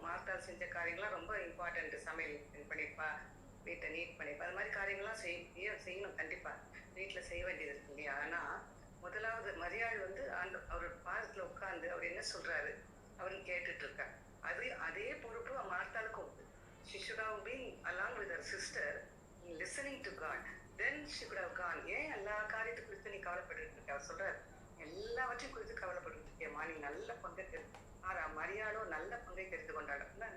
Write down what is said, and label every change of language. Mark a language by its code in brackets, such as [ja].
[ta] மார்த்தால் செஞ்ச காரியங்கள்லாம் ரொம்ப இம்பார்ட்டன்ட். சமையல் பண்ணிப்பா, வீட்டை நீட் பண்ணிப்பா, அது மாதிரி காரியங்கள்லாம் செய்யணும் கண்டிப்பாக. வீட்டில் செய்ய வேண்டியது இருக்கு இல்லையா? ஆனால் முதலாவது மரியாள் வந்து அவர் பாதத்தில் உட்கார்ந்து அவர் என்ன சொல்கிறாரு அவருன்னு கேட்டுட்டு இருக்கார். அதே பொறுப்பு மார்த்தாளுக்கும் உண்டு. [en] She should have been along with her sister listening to God. Then she could have gone. [ta] ஏன் எல்லா காரியத்தை குறித்து நீ கவலைப்பட்டு இருக்க? அவர் சொல்றாரு, எல்லாவற்றையும் குறித்து கவலைப்பட்டு இருக்கேம்மா, நீ நல்ல பங்கை மரியாளோ நல்ல பங்கை தெரிந்து கொண்டாடும்.